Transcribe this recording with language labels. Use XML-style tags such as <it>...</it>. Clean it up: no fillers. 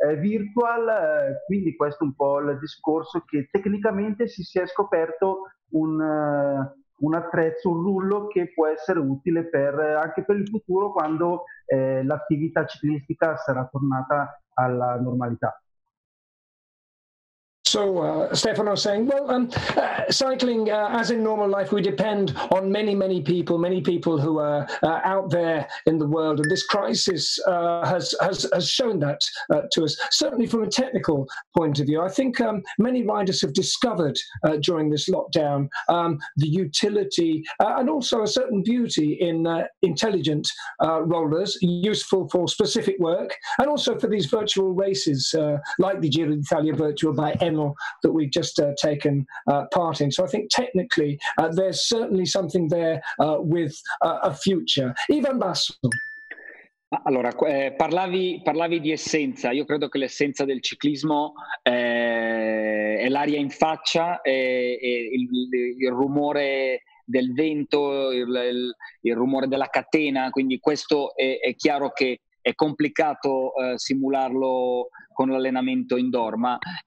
<it>virtual, quindi questo è un po' il discorso, che tecnicamente si è scoperto un attrezzo, un rullo che può essere utile anche per il futuro, quando l'attività ciclistica sarà tornata alla normalità.</it> <en>So Stefano saying, well, cycling, as in normal life, we depend on many people who are out there in the world, and this crisis has shown that to us. Certainly from a technical point of view, I think many riders have discovered during this lockdown the utility and also a certain beauty in intelligent rollers, useful for specific work, and also for these virtual races like the Giro d'Italia virtual by Enel that we've just taken part in. So I think technically there's certainly something there with a future. Ivan Basso.</en> <it>Allora, parlavi di essenza. Io credo che l'essenza del ciclismo è l'aria in faccia, il rumore del vento, il rumore della catena, quindi questo è chiaro che è complicato simularlo con l'allenamento indoor, ma</it>